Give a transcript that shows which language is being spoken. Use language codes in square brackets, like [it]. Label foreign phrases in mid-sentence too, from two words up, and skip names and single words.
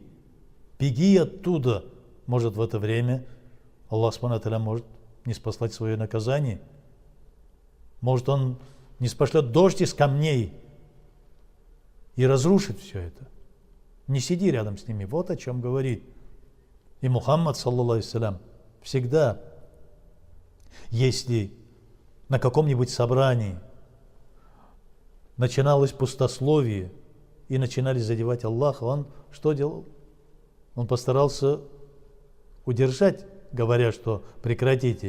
[ru] Беги оттуда. Может, в это время Аллах [ar] سبحانه وتعالى [ru] может не спаслать свое наказание. Может, Он не спошлет дождь из камней и разрушит все это. Не сиди рядом с ними. Вот о чем говорит. И Мухаммад, [ar] صلى الله عليه وسلم, [ru] всегда, если на каком-нибудь собрании начиналось пустословие, и начинали задевать Аллаха, он что делал? Он постарался удержать, говоря, что прекратите.